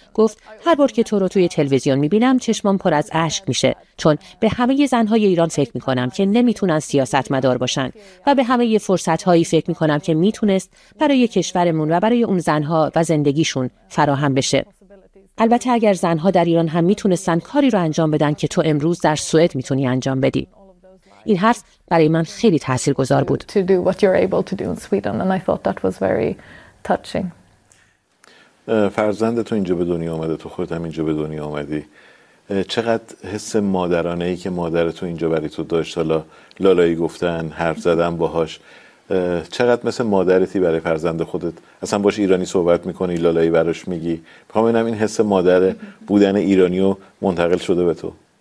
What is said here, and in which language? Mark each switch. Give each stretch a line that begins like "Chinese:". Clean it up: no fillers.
Persian: گفت هر بار که تو رو توی تلویزیون میبینم چشمام پر از اشک میشه، چون به همه زنهای ایران فکر میکنم که نمیتونن سیاستمدار باشن و به همه فرصتهایی فکر میکنم که میتونست برای کشورمون و برای اون زنها و زندگیشون فراهم بشه. البته اگر زنها در ایران هم میتونستن کاری رو انجام بدن که تو امروز در سوئد میتونی انجام بدی. این حرف برای من خیلی تاثیرگذار بود.
English: To do what you're able to do in Sweden, and I thought that was very touching.
Persian: فرزندت اینجا به دنیا اومده، تو خودت هم اینجا به دنیا اومدی. چقدر حس مادرانه ای که مادرت اینجا برای تو داشت، حالا لالایی گفتن، حرف زدن باهاش، چقدر مثل مادرتی برای فرزند خودت؟ اصلا باش ایرانی صحبت میکنی، لالایی براش میگی، میخوام ببینم این حس مادر بودن ایرانی رو منتقل شده به تو.